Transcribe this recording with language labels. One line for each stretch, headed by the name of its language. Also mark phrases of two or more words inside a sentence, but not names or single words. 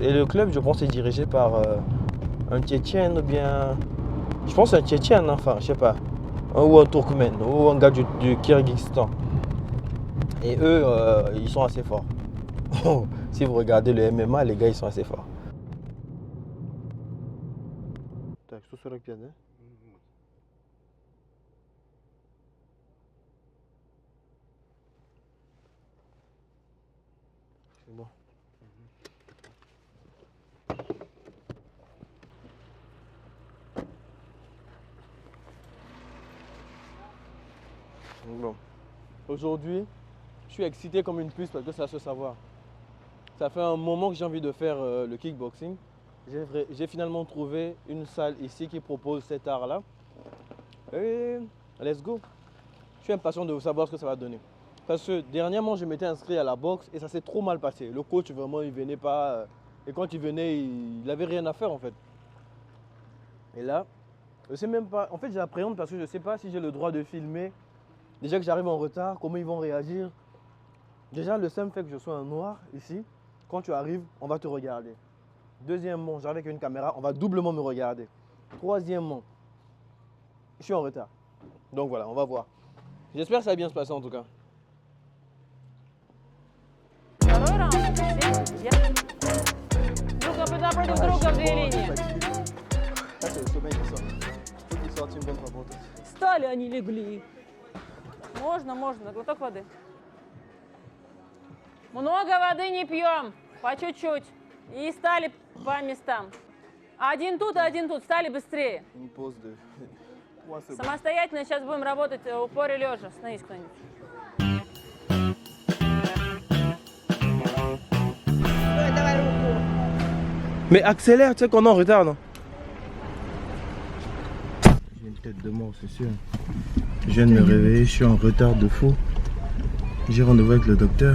French: Et le club, je pense, est dirigé par un Tchétchène ou bien... Je pense un Tchétchène, enfin, je sais pas. Ou un Turkmène, ou un gars du Kyrgyzstan. Et eux, ils sont assez forts. Si vous regardez le MMA, les gars, ils sont assez forts.
Russian: Так, 145, да?
French: C'est bon. Bon. Aujourd'hui, je suis excité comme une puce parce que ça se savoir. Ça fait un moment que j'ai envie de faire le kickboxing. J'ai finalement trouvé une salle ici qui propose cet art-là. Et
English: let's go.
French: Je suis impatient de savoir ce que ça va donner. Parce que dernièrement, je m'étais inscrit à la boxe et ça s'est trop mal passé. Le coach, vraiment, il venait pas. Et quand il venait, il n'avait rien à faire en fait. Et là, je sais même pas. En fait, j'appréhende parce que je ne sais pas si j'ai le droit de filmer. Déjà que j'arrive en retard, comment ils vont réagir. Déjà, le simple fait que je sois un noir ici, quand tu arrives, on va te regarder. Deuxièmement, j'arrive avec une caméra, on va doublement me regarder. Troisièmement, je suis en retard. Donc voilà, on va voir. J'espère que ça va bien se passer en tout cas.
Russian: Второй раунд. Все, друг напротив друга в две линии.
French: Ça, c'est le sommeil qui sort. Il faut qu'il sorte une bonne fois pour toi.
Russian: Встали, они легли. Можно, глоток воды. Много воды не пьем, по чуть-чуть. И стали по местам. Один тут, стали быстрее.
French: Une pause de 3 secondes.
Russian: Самостоятельно сейчас будем работать в упоре лежа. Становись кто-нибудь.
French: Mais accélère, tu sais qu'on est en retard, non? J'ai une tête de mort, c'est sûr. Je viens de me réveiller, je suis en retard de fou. J'ai rendez-vous avec le docteur.